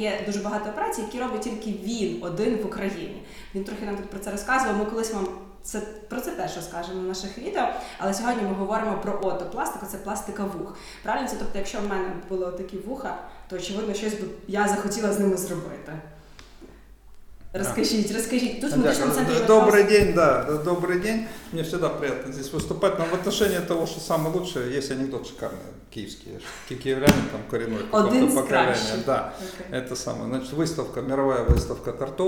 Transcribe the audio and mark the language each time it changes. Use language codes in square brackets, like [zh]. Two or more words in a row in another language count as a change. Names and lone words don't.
[uk] Є дуже багато операцій, які робить тільки він один в Україні. Він трохи нам тут про це розказував. Ми колись вам про це теж розкажемо на наших відео. Але сьогодні ми говоримо про отопластику, це пластика вух. Правильно? Це, тобто, якщо в мене були такі вуха, то очевидно щось би я захотіла з ними зробити. [ru] Расскажите. Тут в медичном центре... Добрый день. Мне всегда приятно здесь выступать. Но в отношении того, что самое лучшее, есть анекдот шикарный, киевский. Киевлянин, там коренной какое-то поколение. Да, это самое. Значит, выставка, мировая выставка тортов.